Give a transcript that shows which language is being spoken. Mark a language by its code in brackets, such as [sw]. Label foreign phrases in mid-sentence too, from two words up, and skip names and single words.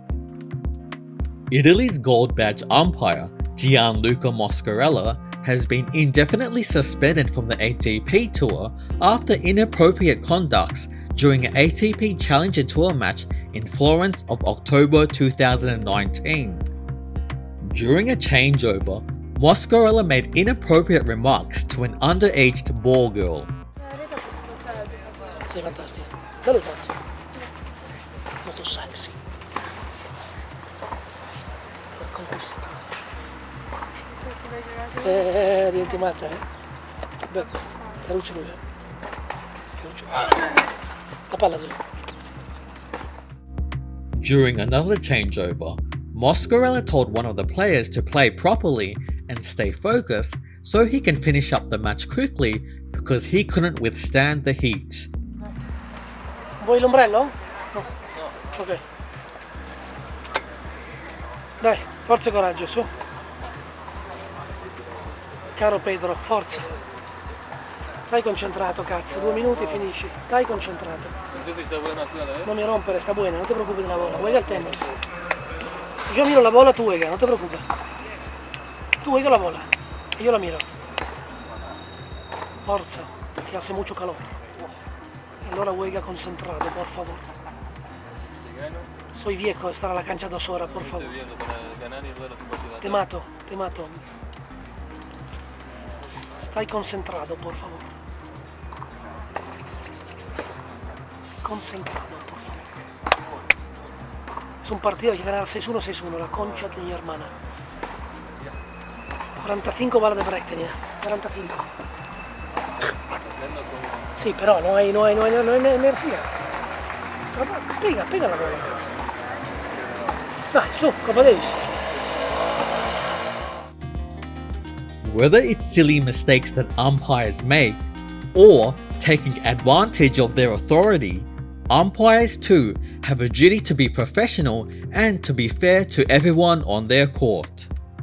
[en] Italy's gold badge umpire Gianluca Moscarella has been indefinitely suspended from the ATP Tour after inappropriate conducts during an ATP Challenger Tour match in Florence of October 2019. During a changeover, Moscarella made inappropriate remarks to an underage ball girl. [it] Sei fantastico. Salutato. Molto sexy. Per conquistare. Diventi matta, eh? Becco. Caruccio lui. Caruccio. La palla su. [en] During another changeover, Moscarella told one of the players to play properly and stay focused so he can finish up the match quickly because he couldn't withstand the heat. [it] Vuoi l'ombrello? No. Ok. Dai, forza e coraggio, su. Caro Pedro, forza. Stai concentrato, cazzo. 2 minuti e finisci. Stai concentrato. Non mi rompere, sta buena, non ti preoccupi della bola. [es] Juega al tennis. Yo miro la bola, tú juega, no te preocupes. Tú juega la bola. Y yo la miro. Forza, que hace mucho calor. Allora juega concentrato, por favor. Soy viejo, estar a la cancha 2 horas, por favor. Te mato, te mato. [it] Stai concentrato, [es] por favor. Concentrado, por favor. Es un partido que ganar 6-1, 6-1, la concha de mi hermana. 45 balas de break tenía, 45. Sí, pero no hay energía. Pega la bola, [it] cazzo. Dai, su, Coppa Davis. [en] Whether it's silly mistakes that umpires make, or taking advantage of their authority, umpires too have a duty to be professional and to be fair to everyone on their court.